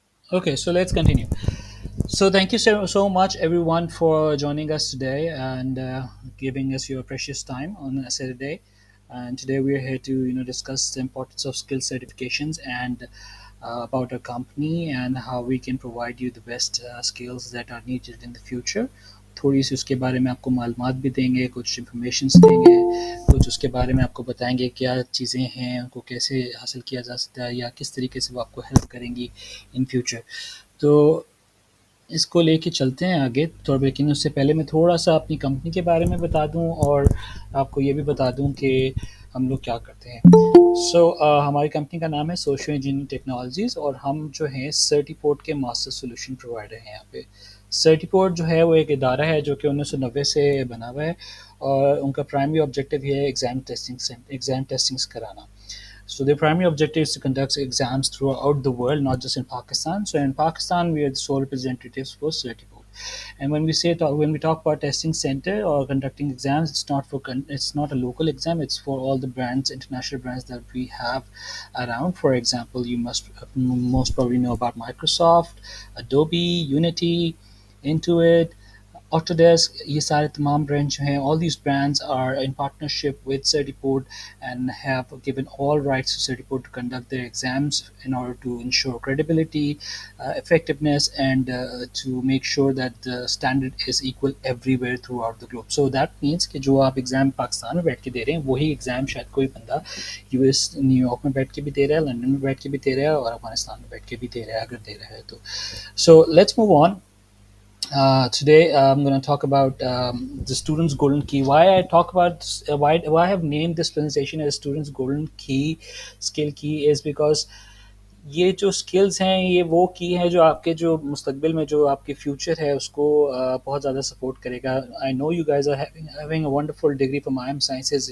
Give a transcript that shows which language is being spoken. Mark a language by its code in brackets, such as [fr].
[en] Okay, so let's continue. So thank you so much, everyone, for joining us today and giving us your precious time on a Saturday. And today we are here to discuss the importance of skill certifications and about our company and how we can provide you the best skills that are needed in the future. [ur] تھوڑی سی اس کے بارے میں آپ کو معلومات بھی دیں گے, کچھ انفارمیشنس دیں گے, کچھ اس کے بارے میں آپ کو بتائیں گے کیا چیزیں ہیں, ان کو کیسے حاصل کیا جا سکتا ہے, یا کس طریقے سے وہ آپ کو ہیلپ کریں گی [en] In future. [ur] تو اس کو لے کے چلتے ہیں آگے تھوڑا, لیکن اس سے پہلے میں تھوڑا سا اپنی کمپنی کے بارے میں بتا دوں اور آپ کو یہ بھی بتا دوں کہ ہم لوگ کیا کرتے ہیں. ہماری کمپنی کا نام ہے سوشل انجینئرنگ ٹیکنالوجیز, اور ہم جو ہیں سرٹیپورٹ کے ماسٹر سولوشن پرووائڈر ہیں. یہاں پہ سرٹیپورٹ جو ہے وہ ایک ادارہ ہے جو کہ 1990 سے بنا ہوا ہے, اور ان کا پرائمری آبجیکٹیو یہ ہے ایگزام ٹیسٹنگس کرانا. [en] So their primary objective is to conduct exams throughout the world, not just in Pakistan. So in Pakistan, we are the sole representatives for Certiport. And when we talk about testing center or conducting exams, it's not a local exam. It's for all the brands, international brands that we have around. For example, you must most probably know about Microsoft, Adobe, Unity, Intuit, Autodesk. [ur] یہ سارے تمام brand جو ہیں, [en] all these brands are in partnership with Certiport and have given all rights to Certiport to conduct their exams in order to ensure credibility, effectiveness, and to make sure that the standard is equal everywhere throughout the globe. So that means [ur] کہ جو آپ exam Pakistan میں بیٹھ کے دے رہے ہیں وہی exam شاید کوئی بندہ یو ایس نیو یارک میں بیٹھ کے بھی دے رہا ہے, لندن میں بیٹھ کے بھی دے رہا ہے, اور افغانستان میں بیٹھ کے بھی دے رہا ہے اگر دے رہا ہے تو. [en] So let's move on. Today I'm going to talk about the student's golden key. Why I talk about why I have named this presentation as student's golden key, skill key, is because [ur] یہ جو skills ہیں یہ وہ کی ہیں جو آپ کے جو مستقبل میں جو آپ کے فیوچر ہے اس کو بہت زیادہ سپورٹ کرے گا. [en] I know you guys are [ur] having a wonderful degree from IMSciences.